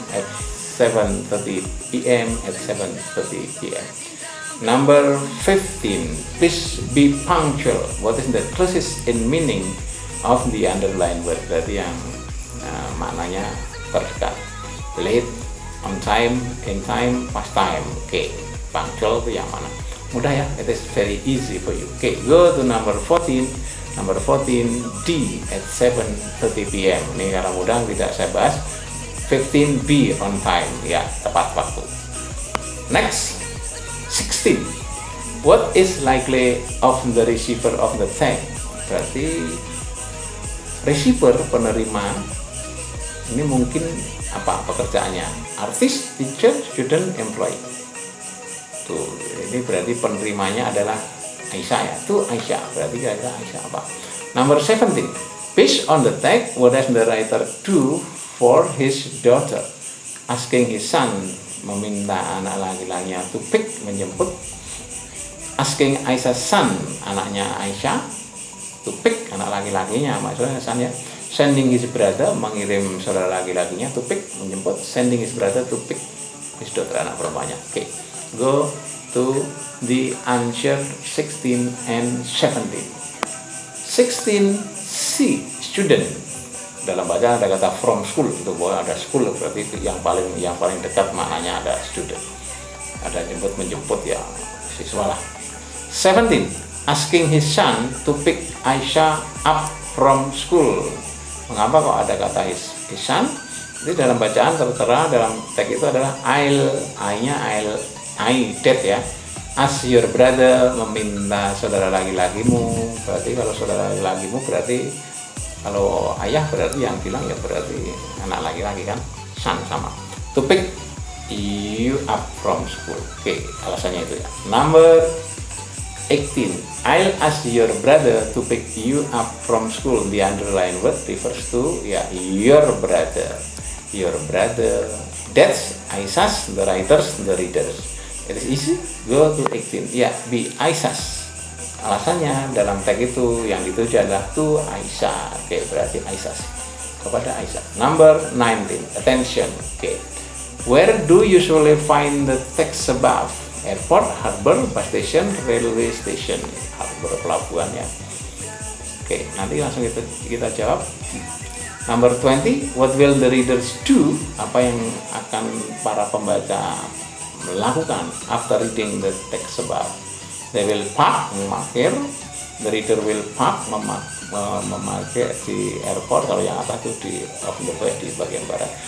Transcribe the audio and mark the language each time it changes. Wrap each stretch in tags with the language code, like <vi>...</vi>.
<en>at 7:30 p.m. at 7:30 p.m. Number 15. Please be punctual. What is the closest in meaning of the underlined word?</en> <id>Berarti yang maknanya terdekat.</id> <en>Late, on time, in time, past time.</en> <id>Oke, punctual itu yang mana? Mudah ya,</id> <en>it is very easy for you. Oke, go to number 14. Number 14, D at 7:30 p.m.</en> <id>Ini karena mudah tidak saya bahas.</id> <en>15B on time,</en> <id>ya tepat waktu.</id> <en>Next, 16. What is likely of the receiver of the text?</en> <id>Berarti receiver, penerima, ini mungkin apa pekerjaannya?</id> <en>Artist, teacher, student, employee.</en> <id>Tuh, ini berarti penerimanya adalah Aisyah ya. Tuh Aisyah, berarti kira-kira Aisyah apa? Number 17.</id> <en>Based on the text, what does the writer do for his daughter? Asking his son,</en> <id>meminta anak laki-lakinya</id> <en>to pick, menjemput. Asking Aisyah's son,</en> <id>anaknya Aisyah,</id> <en>to pick,</en> <id>anak laki-lakinya, maksudnya</id> <en>son ya. Sending his brother,</en> <id>mengirim saudara laki-lakinya,</id> <en>to pick, menjemput. Sending his brother to pick his daughter,</en> <id>anak perempuannya.</id> <en>Oke, go to the answer 16 and 17. 16C, student.</en> <id>Dalam bacaan ada kata</id> <en>from school,</en> <id>itu bahwa ada school, berarti itu yang paling dekat maknanya ada student. Ada jemput menjemput ya siswa lah. 17.</id> <en>Asking his son to pick Aisyah up from school.</en> <id>Mengapa kok ada kata his son? Jadi dalam bacaan tertera dalam teks itu adalah</id> <en>I dad</en> <id>ya.</id> <en>As your brother,</en> <id>meminta saudara laki-lakimu. Berarti kalau saudara laki-lakimu berarti kalau ayah berarti yang bilang ya berarti anak laki-laki kan,</id> <en>son</en> <id>sama.</id> <en>To pick you up from school.</en> <id>Oke, alasannya itu ya.</id> <en>Number 18. I'll ask your brother to pick you up from school. The underlined word refers to ya your brother. Your brother. That's Aisyah's, the writers, the readers. It is easy. Go to 18. Ya, be Aisyah's.</en> <id>Alasannya dalam teks itu yang dituju adalah</id> <en>to Aisyah.</en> <id>Oke, berarti Aisyah kepada Aisyah.</id> <en>Number 19. Attention.</en> <id>Oke.</id> <en>Where do you usually find the text above? Airport, harbor, bus station, railway station.</en> <id>Harbor, pelabuhan ya. Oke, nanti langsung kita jawab.</id> <en>Number 20. What will the readers do?</en> <id>Apa yang akan para pembaca melakukan</id> <en>after reading the text above? They will park, memarkir. The reader will park,</en> <id>memarkir di airport. Kalau yang atas itu di di bagian barat.</id>